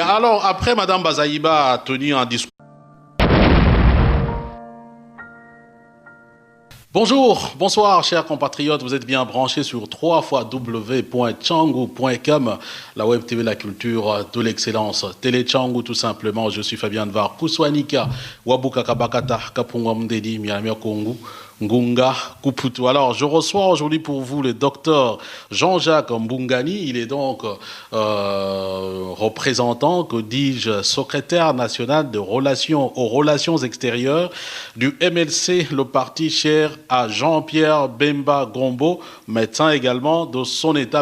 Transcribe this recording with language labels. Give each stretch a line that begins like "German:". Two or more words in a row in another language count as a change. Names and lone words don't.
French: Mais alors, après, Mme Bazaïba a tenu un discours. Bonjour, bonsoir chers compatriotes, vous êtes bien branchés sur www.tchangou.com, la web TV, la culture de l'excellence, Télé Tchangou tout simplement. Je suis Fabien Var, Kouswanika, Wabuka Kabakata, Kapungwa Mdedi, Miamia Kongu, Ngunga Kuputu. Alors, je reçois aujourd'hui pour vous le docteur Jean-Jacques Mbungani. Il est donc représentant, que dis-je, secrétaire national aux relations extérieures du MLC, le parti cher à Jean-Pierre Bemba Gombo, médecin également de son État.